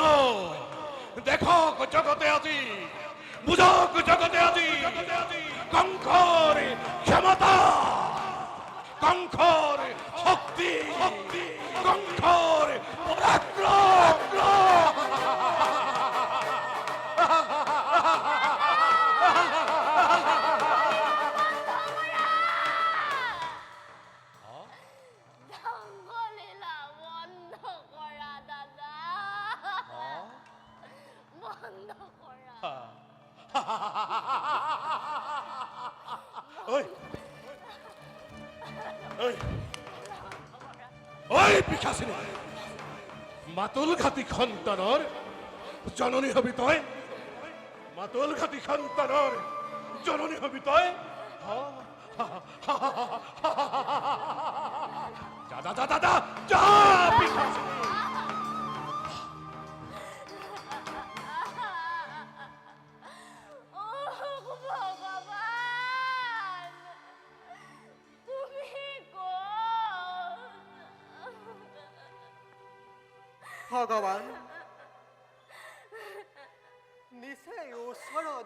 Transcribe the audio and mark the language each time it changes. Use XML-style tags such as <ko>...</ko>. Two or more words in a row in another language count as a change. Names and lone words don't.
<as>দেখক জগতে আজি বুঝক জগতে আজি কংকর ক্ষমতা কংকর শক্তি কংকর পরাক্রম দঙ্গলীলা বন্ধ করা দাদা বন্ধ করা ওই ওই ওই পিখাচিনী মাতুল ঘাটি সন্তানৰ জননী হবি তই মাতুল ঘাটি সন্তানৰ জননী হবি তই যা যা যা যা যা যা পিখাচিনী ও ভগবান তুমি কোন ভগৱান নিচেই ওচৰ</as>